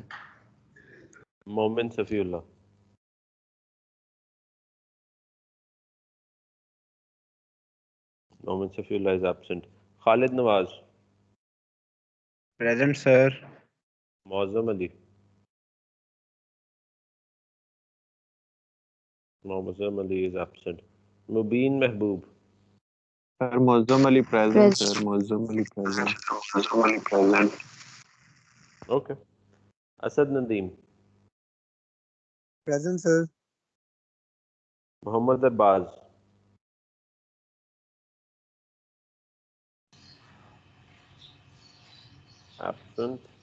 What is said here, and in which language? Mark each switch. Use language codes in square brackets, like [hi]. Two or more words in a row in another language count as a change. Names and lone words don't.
[en] मोमिन सफीउल्लाह, मोमिन सफीउल्लाह is absent. खालिद नवाज, Present, sir. मौजम अली, मौजम अली is absent. मुबीन महबूब, Sir, Muazzam Ali present, sir. Present. Muazzam Ali present. ओके। असद नदीम, Present, sir. मोहम्मद अब्बास, एब्सेंट।